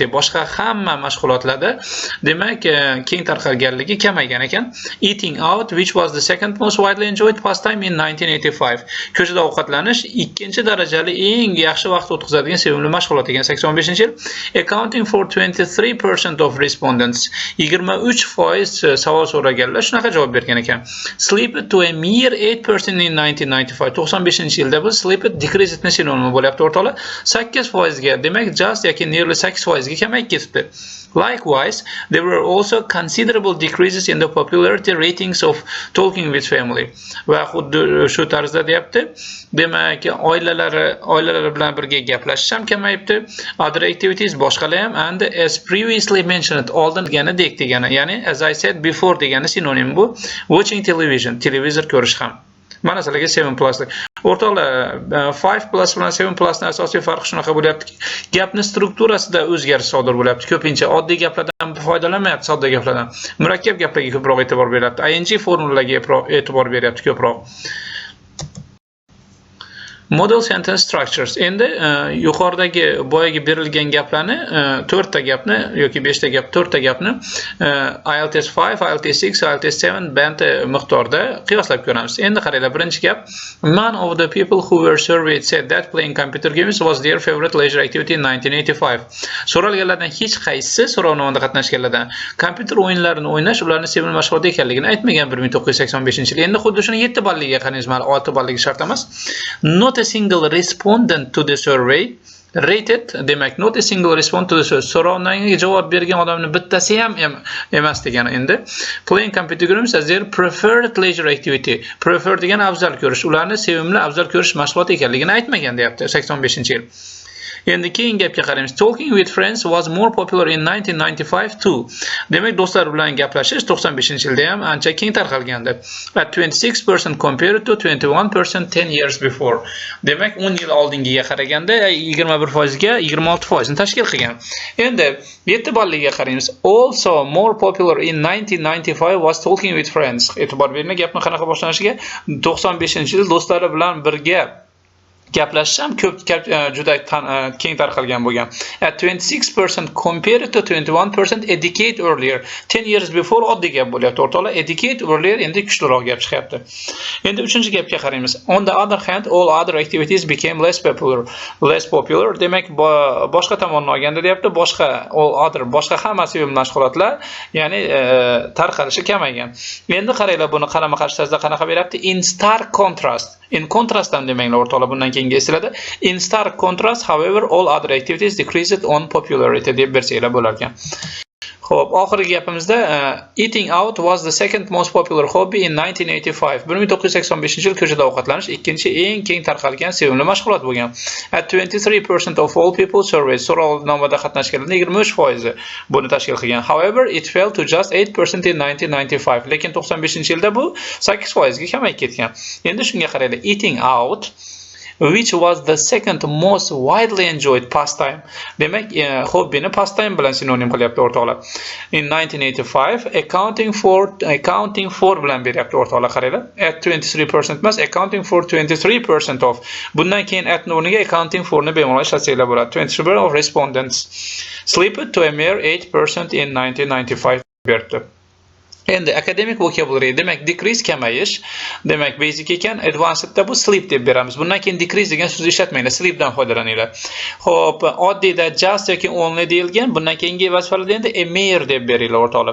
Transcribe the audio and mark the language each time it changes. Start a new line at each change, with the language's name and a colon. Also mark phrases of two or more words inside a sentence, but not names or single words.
Uzbek: Boshqa hamma mashg'ulotlarda demak keng tarqalganligi kamaygan ekan.
English: Eating out, which was the second most widely enjoyed pastime in 1985.
Uzbek: Ko'chada ovqatlanish ikkinchi darajali eng yaxshi vaqt o'tkazadigan sevimli mashg'ulot ekan 85-yil.
English: Accounting for 23% of respondents.
Uzbek: 23% savol so'raganlar shunaqa javob bergan ekan.
English: Sleep to a mere 8% in 1995.
Uzbek: 95-yilda bu
English: sleep decreased
Uzbek: ni sinonimi bo'lyapti o'rtoqlar. 8% ga, demak just yoki nearly 8% ga kamayib ketibdi.
English: Likewise, there were also considerable decreases in the popularity ratings of talking with family.
Uzbek: Va xuddi shu tarzda deyapti. Demak, oilalari bilan birga gaplashish ham kamayibdi.
English: Other activities
Uzbek: boshqalar ham,
English: and as previously mentioned,
Uzbek: oldin deganidek degani, ya'ni
English: as I said before
Uzbek: degani sinonim bu.
English: Watching television,
Uzbek: televizor ko'rish ham. Mana sizlarga 7+. O'rtoqlar, 5+ bilan 7+ning asosiy farqi shunaqa bo'lyaptiki, gapning strukturasida o'zgarish sodir bo'lyapti. Ko'pincha oddiy gaplardan foydalanmayapti, sodda gaplardan. Murakkab gaplarga ko'proq e'tibor beryapti. ING formulalarga e'tibor beryapti ko'proq.
English: Model sentence structures.
Uzbek: Endi yuqoridagi boyagi berilgan gaplarni 4 ta gapni yoki 5 ta gap, 4 ta gapni IELTS 5, IELTS 6, IELTS 7 band miqdorda qiyoslab ko'ramiz. Endi qaranglar, birinchi gap,
English: none of the people who were surveyed said that playing computer games was their favorite leisure activity in 1985.
Uzbek: So'ralganlardan hech qaysi so'rovnomada qatnashganlardan kompyuter o'yinlarini o'ynash ularning sevimli mashg'uloti ekanligini aytmagan 1985-yil. Endi xuddi shuni 7 balliga qaraymiz, mana 6 balligi shart emas.
English: Not a single respondent to the survey rated, demak not a single respondent to the survey,
Uzbek: so'rovnomanga javob bergan odamning bittasi ham emas degani. Endi
English: playing computer games as their preferred leisure activity,
Uzbek: prefer degan afzal ko'rish, ularni sevimli afzal ko'rish mashg'uloti ekanligini aytmagan deyapti 85-yil. Endi keyin gapga qaraymiz.
English: Talking with friends was more popular in 1995 too.
Uzbek: Demak, do'stlar bilan gaplashish 95-yilda ham ancha keng tarqalgandi.
English: At 26% compared to 21% 10 years before.
Uzbek: Demak, 10 yil oldingiga qaraganda 21% ga 26% ni tashkil qilgan. Endi 7 balliga qaraymiz.
English: Also more popular in 1995 was talking with friends.
Uzbek: E'tibor bering, gapning qanaqa boshlanishiga 95-yil do'stlari bilan birga gaplashish ham juda keng tarqalgan bo'lgan.
English: At 26% compared to 21% a decade earlier. 10 years before
Uzbek: oddiy gap bo'lyapti. O'rtoqlar,
English: a decade earlier
Uzbek: endi kuchliroq gap chiqyapti. Endi 3-gapga qaraymiz.
English: On the other hand, all other activities became less popular.
Uzbek: Demak, boshqa tomondan olganda deyapti, boshqa hamma sevimli mashg'ulotlar, ya'ni tarqalishi kamaygan. Endi qaranglar, buni qarama-qarshi tarzda qanaqa beryapti?
English: In stark contrast. In contrast
Uzbek: ham demanglar o'rtoqlar, bundan keyingi eslatadi.
English: In stark contrast, however, all other activities decreased on popularity
Uzbek: deb bersanglar bo'lar ekan. Xo'p, oxirgi gapimizda
English: eating out was the second most popular hobby in 1985.
Uzbek: 1985-yil ko'chada ovqatlanish ikkinchi eng keng tarqalgan sevimli mashg'ulot bo'lgan.
English: At 23% of all people surveyed,
Uzbek: so'rovnomada qatnashganlarning 23% buni tashkil qilgan.
English: However, it fell to just 8% in 1995.
Uzbek: Lekin 95-yilda bu 8% ga kamayib ketgan. Endi shunga qaraylik.
English: Eating out, which was the second most widely enjoyed pastime.
Uzbek: Demak, hobbini pastime bilan sinonim qilyapti o'rtoqlar.
English: In 1985, accounting for
Uzbek: bilan beryapti o'rtoqlar, qaranglar.
English: At 23% emas, accounting for 23% of.
Uzbek: Bundan keyin at o'rniga
English: accounting for
Uzbek: ni bemalol ishlatsanglar bo'ladi.
English: 23% of respondents slipped to a mere 8% in 1995 berdi.
Uzbek: Endi
English: academic vocabulary,
Uzbek: demak decrease kamayish, demak basic ekan, advanced da bu sleep deb beramiz. Bundan keyin decrease degan so'zni ishlatmanglar, sleep dan foydalaninglar. Xo'p, oddiyda just yoki only deyilgan, bundan keyingi vazifalarda endi
English: a mere
Uzbek: deb beringlar o'rtoqlar.